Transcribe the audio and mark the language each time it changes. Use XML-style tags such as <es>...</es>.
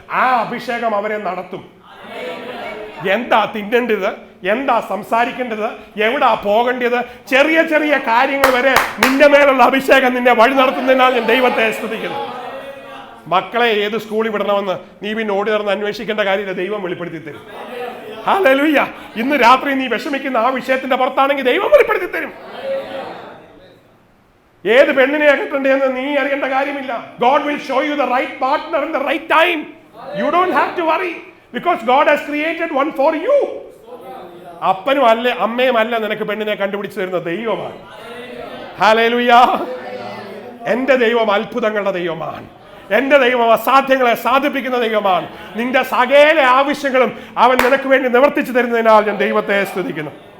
<ml>ആ അഭിഷേകം അവരെ നടത്തും. എന്താ തിന്നേണ്ടത്, എന്താ സംസാരിക്കേണ്ടത്, എവിടാ പോകേണ്ടത്, ചെറിയ ചെറിയ കാര്യങ്ങൾ വരെ നിന്റെ മേലുള്ള അഭിഷേകം നിന്നെ വഴി നടത്തുന്നതിനാണ് ഞാൻ ദൈവത്തെ സ്തുതിക്കുന്നത്. മക്കളെ ഏത് സ്കൂളിൽ വിടണമെന്ന് നീ പിന്നെ ഓടി നടന്ന് അന്വേഷിക്കേണ്ട കാര്യമില്ല, ദൈവം വെളിപ്പെടുത്തി തരും. ഹല്ലേലൂയ. ഇന്ന് രാത്രി നീ വിഷമിക്കുന്ന ആ വിഷയത്തിന്റെ പുറത്താണെങ്കിൽ ദൈവം വെളിപ്പെടുത്തി തരും. ഏത് പെണ്ണിനെ കെട്ടണ്ടെന്ന് നീ അറിയേണ്ട കാര്യമില്ല.</ml> <en>God will show you the right partner in the right time. You don't have to worry because God has created one for you.</en> <ml>അപ്പനും അല്ല അമ്മയും അല്ല നിനക്ക് പെണ്ണിനെ കണ്ടുപിടിച്ചു തരുന്ന ദൈവമാണ്. ഹല്ലേലൂയ. എന്റെ ദൈവം അത്ഭുതങ്ങളുടെ ദൈവമാണ്. എന്റെ ദൈവം അസാധ്യങ്ങളെ സാധിപ്പിക്കുന്ന ദൈവമാണ്. നിന്റെ സകല ആവശ്യങ്ങളും അവൻ നിനക്ക് വേണ്ടി നിവർത്തിച്ചു തരുന്നതിനാൽ ഞാൻ ദൈവത്തെ സ്തുതിക്കുന്നു.</ml>